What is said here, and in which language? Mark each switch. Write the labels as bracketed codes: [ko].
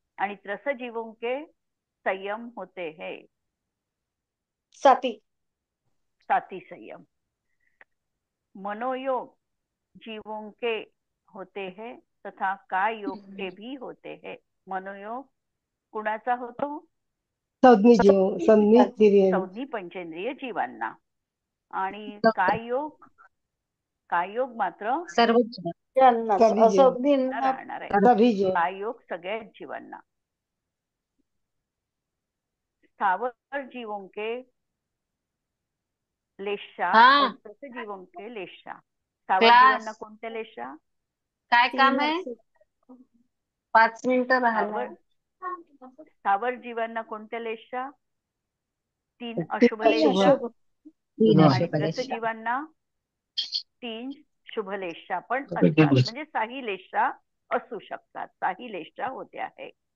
[hi] आणि त्रस जीवों के संयम होते हैं. 7 संयम. मनोयोग जीवों के होते हैं तथा काय योग के भी होते हैं. [mr] मनोयोग कुणाचा होतो? संज्ञी पंचेंद्रिय जीवांना. आणि काय योग मात्र राहणार आहे. काय योग सगळ्याच जीवांना. [hi] स्थावर जीवों के लेशा और त्रस जीवों के लेशा. [mr] स्थावर जीवांना कोणत्या लेशा? काय काम आहे? 5 मिनिटं राहिलं. स्थावर जीवांना कोणत्या लेशा? 3 अशुभ लेशा. आणि त्रस जीवांना 3 शुभ लेशा पण असतात. म्हणजे 6 लेशा असू शकतात. 6 लेशा होत्या आहे.